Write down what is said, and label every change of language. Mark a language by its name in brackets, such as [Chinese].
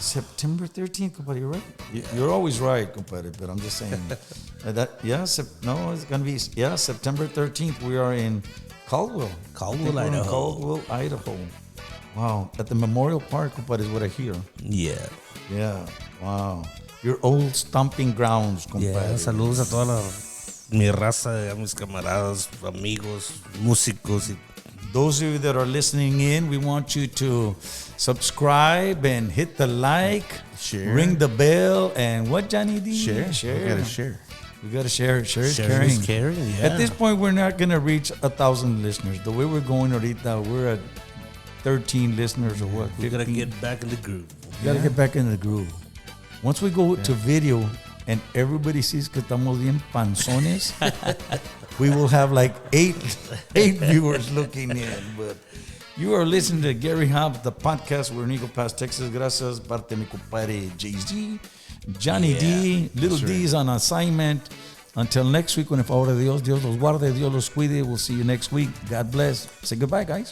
[English] September 13th, compadre, you're right. You're always right, compadre, but I'm just saying. It's going to be, September 13th. We are in Caldwell. Caldwell, I think we're in Idaho. Caldwell, Idaho. Wow. At the Memorial Park, compadre, is what I hear. Yeah. Yeah. Wow. Your old stomping grounds, compadre. [Spanish] Yeah, saludos a toda mi raza, a mis camaradas, amigos, músicos. Y [English] Those of you that are listening in, we want you to subscribe and hit the like, Share. ring the bell, and what, Johnny D? Share. Share. We gotta share. We got to share. Share is sharing caring. is caring, yeah. At this point, we're not going to reach 1,000 listeners. The way we're going ahorita, we're at 13 listeners or what? we gotta 15? get back in the groove. We got to get back into the groove. Once we go to video, and everybody sees [Spanish] que estamos bien panzones, [English] we will have like eight viewers looking in. But you are listening to Gary Hobbs, the podcast. We're in Eagle Pass, Texas. [Spanish] Gracias, parte mi compadre Jay-Z, Johnny D, Little D's on assignment. [English] Until next week, [Spanish] con el favor de Dios, Dios los guarde, Dios los cuide. [English] We'll see you next week. God bless. Say goodbye, guys.